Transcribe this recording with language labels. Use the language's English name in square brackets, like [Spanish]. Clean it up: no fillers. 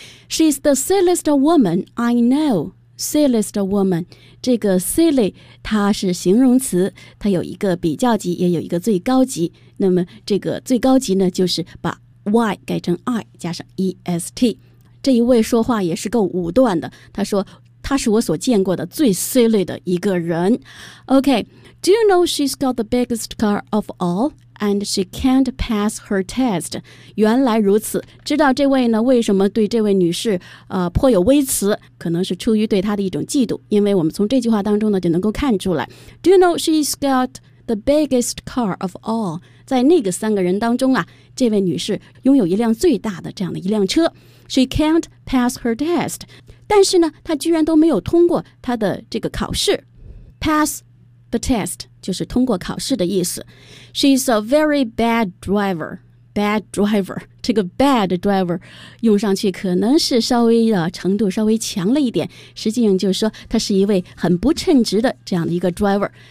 [English] She's the silliest woman I know。 [Chinese] Silliest woman， 这个 silly 它是形容词，它有一个比较级也有一个最高级，那么这个最高级呢就是把 y 改成 i 加上 est。这一位说话也是够武断的，他说他是我所见过的最 silly 的一个人。 [English] OK， Do you know she's got the biggest car of all and she can't pass her test？ [Chinese] 原来如此，知道这位呢为什么对这位女士颇有微词，可能是出于对她的一种嫉妒，因为我们从这句话当中呢就能够看出来。 [English] Do you know she's got the biggest car of all？ [Chinese] 在那个三个人当中啊，这位女士拥有一辆最大的这样的一辆车。 [English] She can't pass her test， [Chinese] 但是呢她居然都没有通过她的这个考试。 Pass the test 就是通过考试的意思。 [English] She's a very bad driver。 [Chinese] Bad driver， 这个 bad driver 用上去可能是稍微的程度稍微强了一点，实际上就是说她是一位很不称职的这样的一个 driver。